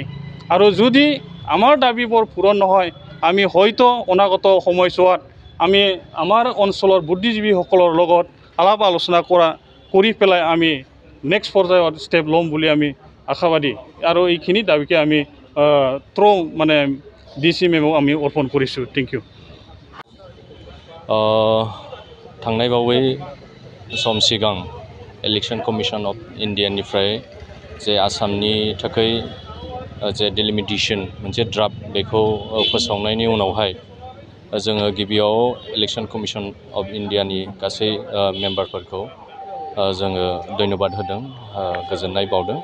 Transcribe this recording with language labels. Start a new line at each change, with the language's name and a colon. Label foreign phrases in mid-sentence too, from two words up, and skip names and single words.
Assamese: আৰু যদি আমাৰ দাবীবোৰ পূৰণ নহয় আমি হয়তো অনাগত সময়ছোৱাত আমি আমাৰ অঞ্চলৰ বুদ্ধিজীৱীসকলৰ লগত আলাপ আলোচনা কৰি পেলাই আমি নেক্সট পৰ্যায়ত ষ্টেপ ল'ম বুলি আমি আশাবাদী। আৰু এইখিনি দাবীকে আমি থ্ৰ মানে DC মেমক আমি অৰ্পণ কৰিছোঁ।
English: Thank you.
Bodo: थांनाय बावै सम सिगां इलेक्शन कमिशन अफ इन्डियानिफ्राय जे आसामनि थाखाय जे डिलिमिटेशन मोनसे ड्राफ्ट बेखौ फोसावनायनि उनावहाय जोङो गिबियाव इलेक्शन कमिशन अफ इन्डियानि गासै मेम्बारफोरखौ जोङो धन्यबाद होदों, गोजोननाय बावदों।